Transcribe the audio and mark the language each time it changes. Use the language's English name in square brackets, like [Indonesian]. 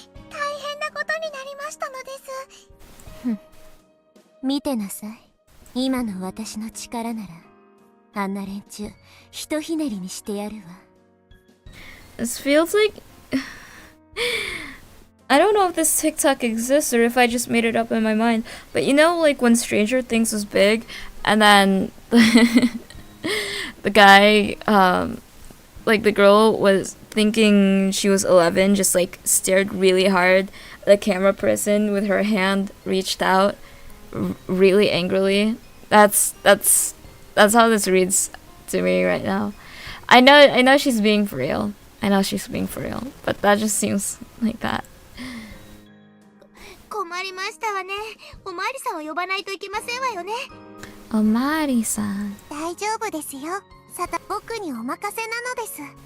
[Japanese] 大変なことになりましたのです。見てなさい。今の私の力ならあんな連中ひとひねりにしてやるわ。 [English] This feels like... I don't know if this TikTok exists or if I just made it up in my mind, but you know, like when Stranger Things was big, and then the guy, like the girl was thinking she was 11, just like stared really hard at the camera person with her hand reached out really angrily. That's how this reads to me right now. I know she's being for real. I know she's being for real, but that just seems like that. [Japanese] 困りましたわね。おまわりさんを呼ばないといけませんわよね。おまわりさん。大丈夫ですよ。さた僕にお任せなのです。